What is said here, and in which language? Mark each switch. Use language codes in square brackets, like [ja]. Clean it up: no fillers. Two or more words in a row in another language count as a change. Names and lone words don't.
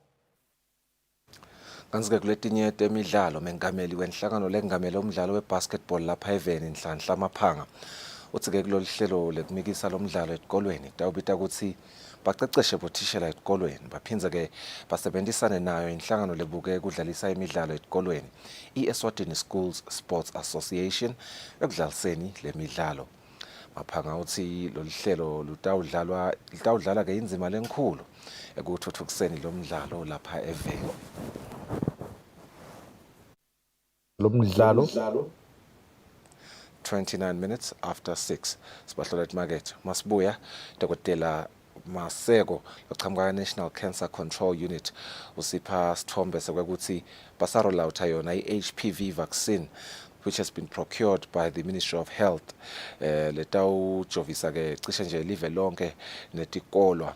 [ss] Kanti kuletinye temidlalo mengameli wenhlangano lengamele umdlalo webasketball lapha eveni Nhlanhla Maphanga uthi ke kulolu hlelo lekumikisa lomdlalo esikolweni tawubita ukuthi baceceshe bothishela esikolweni baphindze ke basebenzisane nayo inhlangano lebuke kudlalisa imidlalo esikolweni iEswatini Schools Sports Association ekudlaliseni lemidlalo. Maphanga uthi lolu hlelo lutawudlala ke inzima lenkulu ekuthuthukiseni lomdlalo lapha eveni. Lomdlalo [en] 29 minutes after 6 [ss] sibahlola emarket masibuya dokotela Masego loqhamuka National Cancer Control Unit usipha sithombe sekwakuthi basarolawutha yona [en] i-HPV vaccine which has been procured by the Ministry of Health. [ss] Letawujovisa ke cishe nje live lonke netikolwa.